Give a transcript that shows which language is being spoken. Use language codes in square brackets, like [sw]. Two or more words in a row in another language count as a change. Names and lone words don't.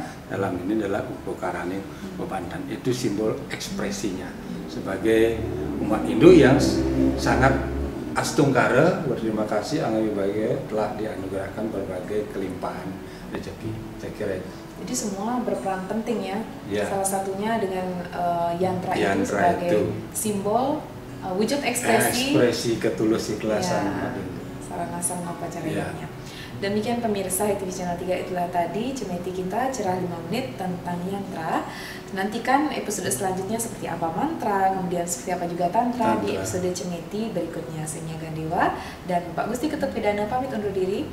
[id] Dalam ini adalah [ban] upakarane bebantan. [id] Itu simbol ekspresinya sebagai umat Hindu yang sangat astungkara berterima kasih Angga Wibaya telah dianugerahkan berbagai kelimpahan rezeki. Saya kira itu. Jadi semua berperan penting ya. Ya. Salah satunya dengan yantra itu Yantra sebagai itu simbol wujud ekspresi ketulus ikhlasan umat Hindu. sarana sarana upacara Ya. lainnya. Demikian pemirsa ITV Channel 3, itulah tadi cemeti kita cerah 5 menit tentang yantra. Nantikan episode selanjutnya seperti apa mantra, kemudian seperti apa juga tantra di episode cemeti berikutnya. Saya Nia Gandewa dan Pak Gusti Ketut Pidana pamit undur diri.